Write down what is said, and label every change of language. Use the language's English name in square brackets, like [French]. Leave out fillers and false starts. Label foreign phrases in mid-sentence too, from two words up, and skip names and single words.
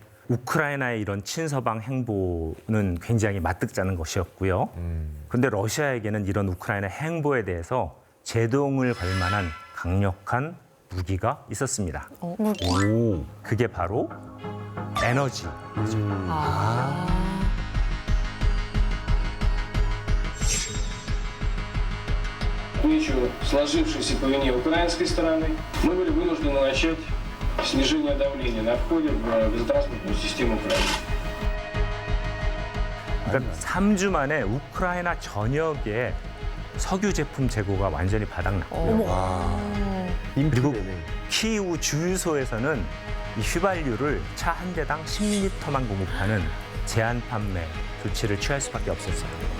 [Korean] 우크라이나의 이런 친서방 행보는 굉장히 맞득지 않은 것이었고요. 그런데 러시아에게는 이런 우크라이나 행보에 대해서 제동을 걸 만한 강력한 무기가 있었습니다. 그게 바로 에너지. [Russian] Встречу, сложившейся по вине украинской стороны, мы были вынуждены начать снижение давления на входе в газотранспортную систему Украины. [Korean] 그러니까 3주 만에 우크라이나 전역에 석유 제품 재고가 완전히 바닥났고요. 그리고 키이우 주유소에서는 이 휘발유를 차 한 대당 10리터만 공급하는 제한 판매 조치를 취할 수밖에 없었어요.